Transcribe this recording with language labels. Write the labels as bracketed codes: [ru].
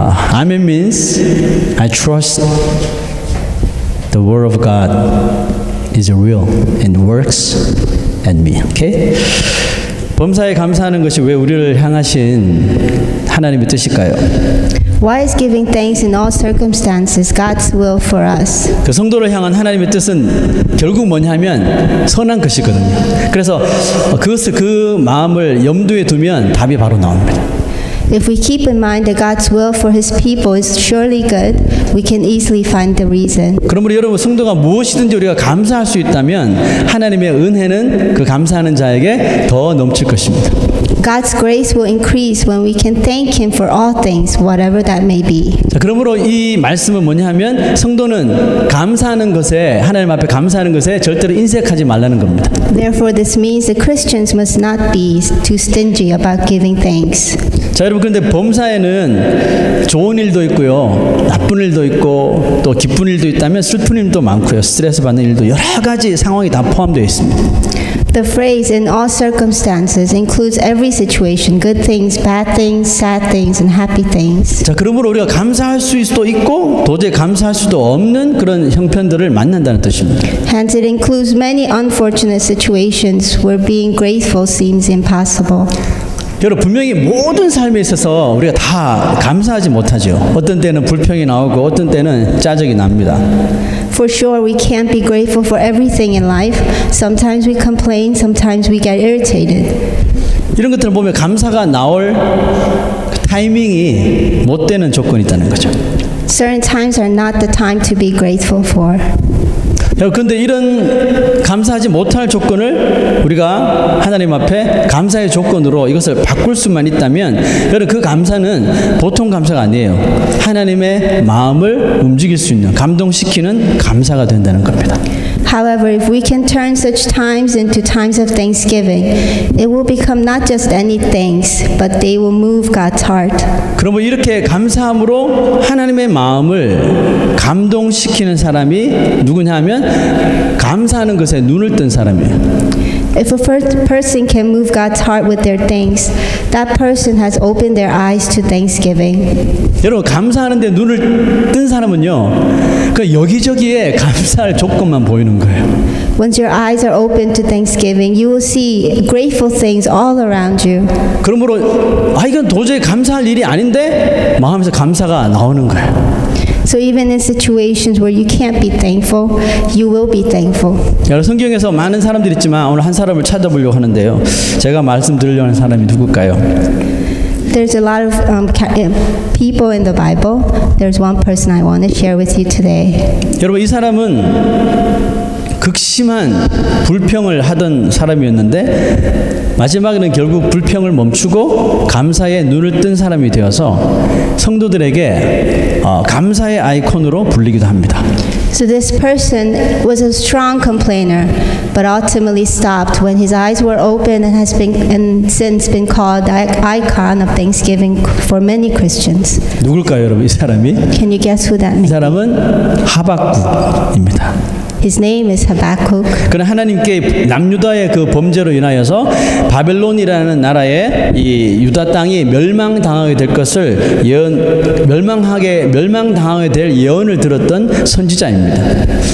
[en] Amen means I trust the word of God is real and works in me. Okay? [ko] 범사에 감사하는 것이 왜 우리를 향하신 하나님의 뜻일까요? [en] Why is giving thanks in all circumstances God's will for us? [ko] 그 성도를 향한 하나님의 뜻은 결국 뭐냐면 선한 것이거든요. 그래서 그 마음을 염두에 두면 답이 바로 나옵니다. [en] If we keep in mind that God's will for His people is surely good, we can easily find the reason. [ko] 그러므로 여러분 성도가 무엇이든지 우리가 감사할 수 있다면 하나님의 은혜는 그 감사하는 자에게 더 넘칠 것입니다. [en] God's grace will increase when we can thank Him for all things, whatever that may be. [ko] 자, 그러므로 이 말씀은 뭐냐면 성도는 감사하는 것에 하나님 앞에 감사하는 것에 절대로 인색하지 말라는 겁니다. [en] Therefore, this means that Christians must not be too stingy about giving thanks. [ko] 자, 여러분 그런데 범사에는 좋은 일도 있고요, 나쁜 일도 있고 또 기쁜 일도 있다면 슬픈 일도 많고요, 스트레스 받는 일도 여러 가지 상황이 다 포함되어 있습니다. [en] The phrase "in all circumstances" includes every situation, good things, bad things, sad things, and happy things. [ko] 자, 그러므로 우리가 감사할 수도 있고 도저히 감사할 수도 없는 그런 형편들을 만난다는 뜻입니다. [en] Hence, it includes many unfortunate situations where being grateful seems impossible. [ko] 여러분 분명히 모든 삶에 있어서 우리가 다 감사하지 못하죠. 어떤 때는 불평이 나오고 어떤 때는 짜증이 납니다. [en] For sure, we can't be grateful for everything in life. Sometimes we complain, sometimes we get irritated. [ko] 이런 것들을 보면 감사가 나올 타이밍이 못 되는 조건이 있다는 거죠. [en] Certain times are not the time to be grateful for. [ko] 그런데 이런 감사하지 못할 조건을 우리가 하나님 앞에 감사의 조건으로 이것을 바꿀 수만 있다면 여러분 그 감사는 보통 감사가 아니에요. 하나님의 마음을 움직일 수 있는 감동시키는 감사가 된다는 겁니다. [en] However, if we can turn such times into times of thanksgiving, it will become not just any thanks, but they will move God's heart. [ko] 그러면 이렇게 감사함으로 하나님의 마음을 감동시키는 사람이 누구냐 하면 감사하는 것에 눈을 뜬 사람이에요. [en] If a person can move God's heart with their thanks, that person has opened their eyes to thanksgiving. [ko] 여러분 감사하는데 눈을 뜬 사람은요, 그 여기저기에 감사할 조건만 보이는 거예요. [en] Once your eyes are open to thanksgiving, you will see grateful things all around you. [ko] 그러므로 이건 도저히 감사할 일이 아닌데 마음에서 감사가 나오는 거예요. [en] So even in situations where you can't be thankful, you will be thankful. [ko] 여러분 성경에서 많은 사람들이 있지만 오늘 한 사람을 찾아보려고 하는데요. 제가 말씀드리려고 하는 사람이 누굴까요? [en] There's a lot of people in the Bible. There's one person I want to share with you today. [ko] 여러분 이 사람은 극심한 불평을 하던 사람이었는데 마지막에는 결국 불평을 멈추고 감사의 눈을 뜬 사람이 되어서 성도들에게 감사의 아이콘으로 불리기도 합니다. [en] So this person was a strong complainer, but ultimately stopped when his eyes were open and has been and since been called the icon of thanksgiving for many Christians. [ko] 누굴까요, 여러분? 이 사람이? [en] Can you guess who that [ko] 이 [en] may be? [ko] 사람은 하박국입니다. [en] His name is Habakkuk. [ko] 그는 하나님께 남유다의 그 범죄로 인하여서 바벨론이라는 나라의 이 유다 땅이 멸망당하게 될 것을 멸망당하게 될 예언을 들었던 선지자입니다.